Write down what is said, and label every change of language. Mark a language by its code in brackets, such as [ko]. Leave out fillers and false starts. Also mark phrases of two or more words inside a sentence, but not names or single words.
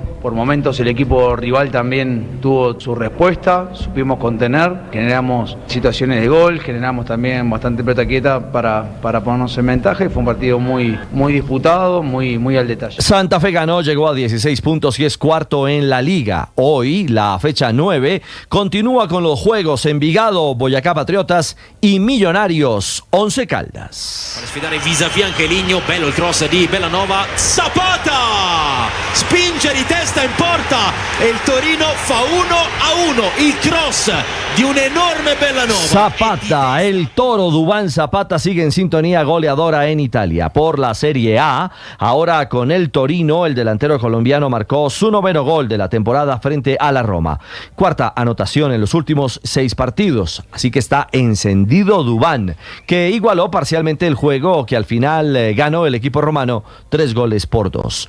[es] Por momentos el equipo rival también tuvo su respuesta, supimos contener, generamos situaciones de gol, generamos también bastante pelota quieta para ponernos en ventaja y fue un partido muy disputado, muy al detalle. Santa Fe ganó, llegó a 16 puntos y es cuarto en la liga. Hoy, la fecha 9, continúa con los juegos Envigado, Boyacá Patriotas y Millonarios, Once Caldas. [it] Per sfidare vis-à-vis Angelino, bello il cross di Bellanova, Zapata spinge di testa in porta e il Torino fa 1-1, il cross di un enorme Bellanova. [es] Zapata, el Toro Duván Zapata sigue en sintonía goleadora en Italia por la Serie A. Ahora con el Torino, el delantero colombiano marcó su 9º gol de la temporada frente a la Roma. Cuarta anotación en los últimos 6 partidos, así que está encendido Duván, que igualó parcialmente el juego que al final ganó el equipo romano 3-2.